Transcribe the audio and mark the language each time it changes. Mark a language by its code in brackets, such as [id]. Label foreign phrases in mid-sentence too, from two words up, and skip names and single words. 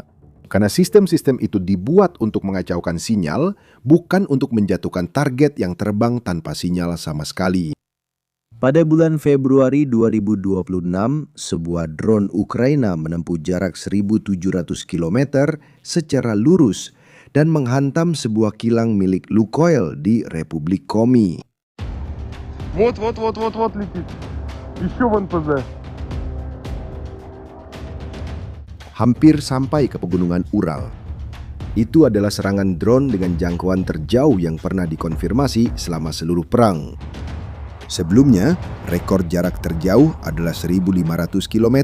[id] Karena sistem-sistem itu dibuat untuk mengacaukan sinyal, bukan untuk menjatuhkan target yang terbang tanpa sinyal sama sekali. Pada bulan Februari 2026, sebuah drone Ukraina menempuh jarak 1.700 km secara lurus dan menghantam sebuah kilang milik Lukoil di Republik Komi. [ru] Вот летит. Еще в НПЗ. [id] Hampir sampai ke pegunungan Ural. Itu adalah serangan drone dengan jangkauan terjauh yang pernah dikonfirmasi selama seluruh perang. Sebelumnya, rekor jarak terjauh adalah 1.500 km.